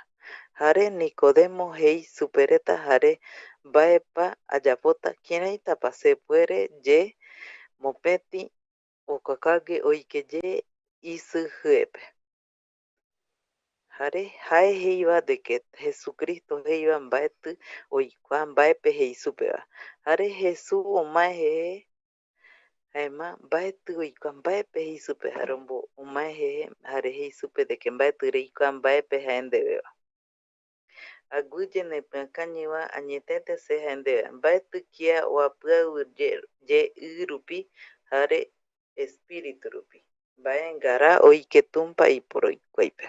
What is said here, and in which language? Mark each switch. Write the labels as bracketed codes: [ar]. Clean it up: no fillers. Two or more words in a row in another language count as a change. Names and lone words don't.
[gui] Jare Nicodemo jei supe reta jare mbaepa ayapota kiraitapa se puere ye mopeti okakage oikeye isijiepe. Jare jae heiva [es] de que [gui] Jesucristo heiva mbaeti oikua mbaepe jei supeva. Jare Jesús omae jeje jaema mbaeti oikua mbaepe jei supe jare omae jeje jare jei supe [es] de que [gui] mbaeti reikua mbaepe jae ndeveva. Aguiye nepɨakañɨva añetete se jae ndeve mbaeti kia oapiaiu ye i rupi jare espíritu rupi Baengara oiketumpa iporoikuaipe.